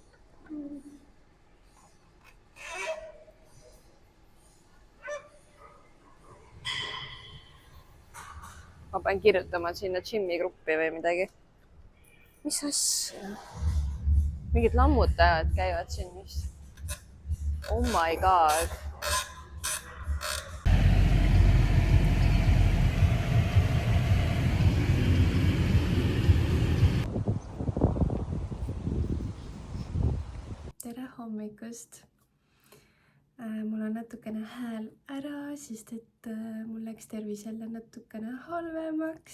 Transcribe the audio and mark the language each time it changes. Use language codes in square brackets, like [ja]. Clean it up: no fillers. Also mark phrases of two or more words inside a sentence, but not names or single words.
[et] Ma pean kirjutama sinna gym'i gruppi või midagi. Mis asja? Mingid lammutajad käivad siin vist. [en] Oh my god. [et] Tere hommikust! Mul on natukene hääl ära, sest et mul läks tervis jälle natukene halvemaks.